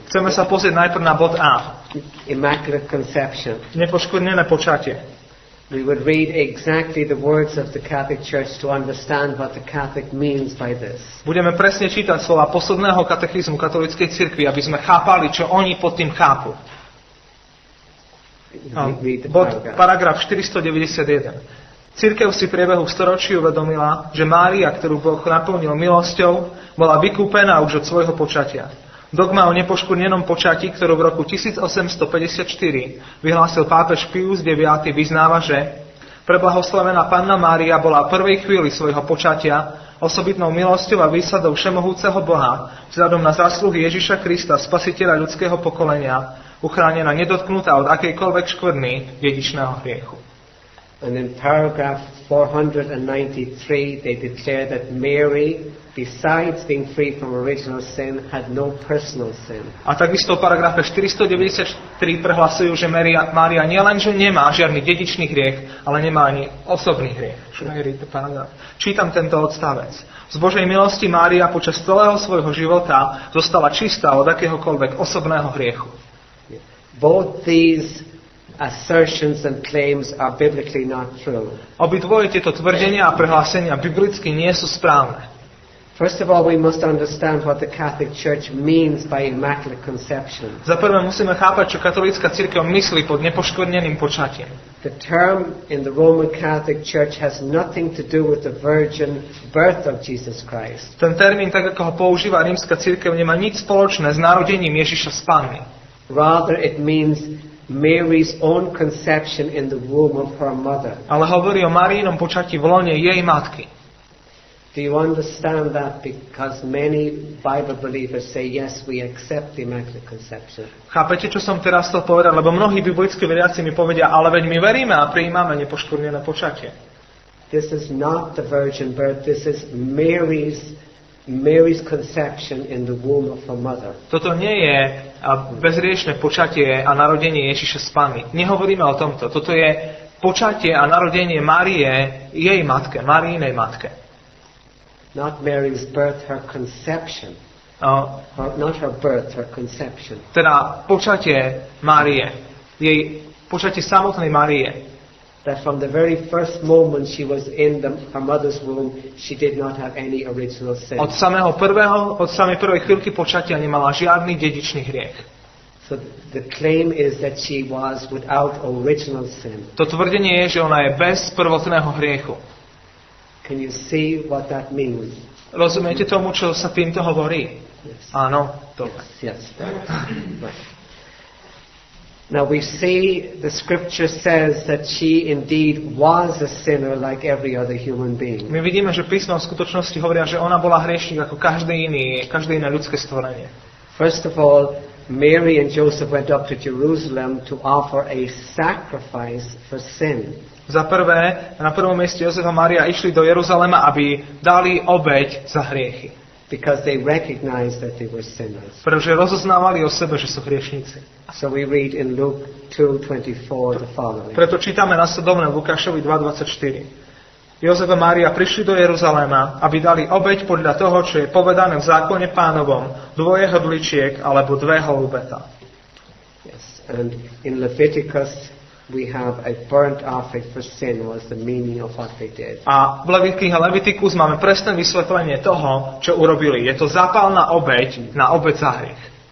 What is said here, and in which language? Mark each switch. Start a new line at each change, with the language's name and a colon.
Slovak: Chceme sa pozrieť najprv na bod A.
English: Immaculate Conception.
Slovak: Nepoškvrnené počatie.
English: We would read exactly the words of the Catholic Church to understand what the Catholic means by this.
Slovak: Budeme presne čítať slova posledného katechizmu katolíckej cirkvi, aby sme chápali, čo oni pod tým chápu.
English: Read the
Slovak: Bod,
English: paragraph.
Slovak: paragraf 491. Cirkev si v priebehu storočí uvedomila, že Mária, ktorú Boh naplnil milosťou, bola vykúpená už od svojho počatia. Dogma o nepoškvrnenom počatí, ktorú v roku 1854 vyhlásil pápež Pius IX, vyznáva, že preblahoslavená Panna Mária bola v prvej chvíli svojho počatia osobitnou milosťou a výsadou všemohúceho Boha vzhľadom na zásluhy Ježiša Krista, spasiteľa ľudského pokolenia, uchránená nedotknutá od akejkoľvek škvrny dedičného hriechu.
English: And in paragraph 493, they declare that Mary, besides being free from original sin, had no personal sin.
Slovak: A takisto v paragrafe 493 prehlasujú, že Mária nielenže nemá žiadny dedičný hriech, ale nemá ani osobný hriech. Čítam tento odstavec. Z Božej milosti Mária počas celého svojho života zostala čistá od akéhokoľvek osobného hriechu.
English: Both these assertions and claims are biblically not true.
Slovak: Obidvoje tieto tvrdenia a prehlásenia biblicky nie sú správne.
English: First of all, we must understand what the Catholic Church means by Immaculate Conception.
Slovak: Za prvé musíme chápať, čo katolícka cirkev myslí pod nepoškvrneným počatím.
English: The term in the Roman Catholic Church has nothing to do with the virgin birth of Jesus Christ.
Slovak: Ten termín, tak ako ho používa rímska cirkev, nemá nič spoločné s narodením Ježiša z Panny.
English: Rather, it means Mary's own conception in the womb of her mother.
Slovak: Ale hovorí o Marínom počatí v lone jej matky.
English: Do you understand that? Because many Bible believers say, yes, we accept the Immaculate Conception.
Slovak: Chápete, čo som teraz chcel povedať? Lebo mnohí biblickí veriaci mi povedia, ale veď my veríme a prijímame nepoškvrnené počatie.
English: This is not the virgin birth. This is Mary's conception in the womb of her mother.
Slovak: Toto nie je bezriešne počatie a narodenie Ježiša z Panny. Nehovoríme o tomto. Toto je počatie a narodenie Márie jej matke, Máriinej matke.
English: Not Mary's birth, her conception. Not her birth, her conception.
Slovak: Teda počatie Márie, jej počatie samotnej Márie.
English: That from the very first moment she was in her mother's womb, she did not have any original sin.
Slovak: Od samej prvej chvíľky počatia nemala žiadny dedičný hriech.
English: So the claim is that she was without original sin.
Slovak: To tvrdenie je, že ona je bez prvotného hriechu.
English: Can you see what that means?
Slovak: Rozumiete tomu, čo sa týmto hovorí?
English: Yes.
Slovak: Áno, dobre.
English: Yes. Right. Now we see the scripture says that she indeed was a sinner like every other human being.
Slovak: My vidíme, že písmo v skutočnosti hovoria, že ona bola hriešnik ako každé iné ľudské stvorenie.
English: First of all, Mary and Joseph went up to Jerusalem to offer a sacrifice for sin.
Slovak: Za prvé, na prvom mieste Jozef a Mária išli do Jeruzalema, aby dali obeť za hriechy.
English: Because they recognized that they were sinners.
Slovak: Pretože rozoznávali o sebe, že sú hriešnici.
English: So we read in Luke 2:24 the following.
Slovak: Preto čítame nasledovne v Lukášovi 2:24. Jozef a Mária prišli do Jeruzalema, aby dali obeť podľa toho, čo je povedané v zákone Pánovom, 2 hrdličiek alebo 2 holubeta.
English: Yes, and in Leviticus we have a burnt offering for sin was the meaning of what they did.
Slovak: A v knihe Levitikus máme presné vysvetlenie toho, čo urobili. Je to zápalná obeť na obeť za hriech.